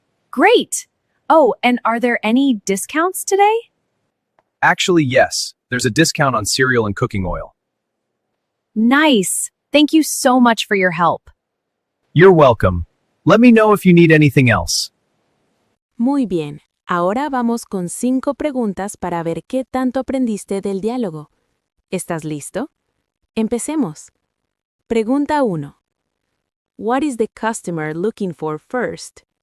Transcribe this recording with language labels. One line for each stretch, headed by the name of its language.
English: Great. Oh, and are there any discounts today? Actually, yes. There's a discount on cereal and cooking oil. Nice! Thank you so much for your help. You're welcome. Let me know if you need anything else.
Spanish: Muy bien. Ahora vamos con 5 preguntas para ver qué tanto aprendiste del diálogo. ¿Estás listo? Empecemos. Pregunta 1.
English: What is the customer looking for first?